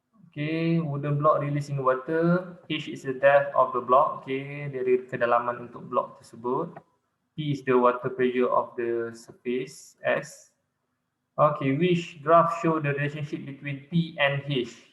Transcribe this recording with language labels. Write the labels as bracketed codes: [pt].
[en] Okay, wooden block released in water. H is the depth of the block. [id] Okay, dari kedalaman untuk blok tersebut. [en] P is the water pressure of the surface. S. Okay, which graph show the relationship between P and H?